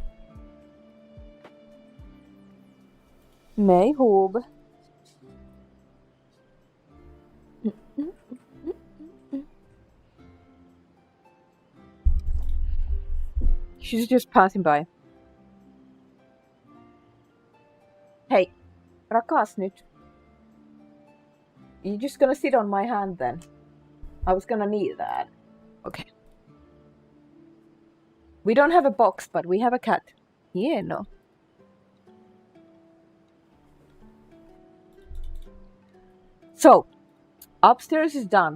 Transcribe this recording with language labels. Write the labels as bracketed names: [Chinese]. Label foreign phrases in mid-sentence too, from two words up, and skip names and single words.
[English] Meihub. She's just passing by. [Finnish] Hey, rakas nyt. [English] You're just gonna sit on my hand then? I was gonna need that. Okay. We don't have a box, but we have a cat. Yeah, no. So, upstairs is done.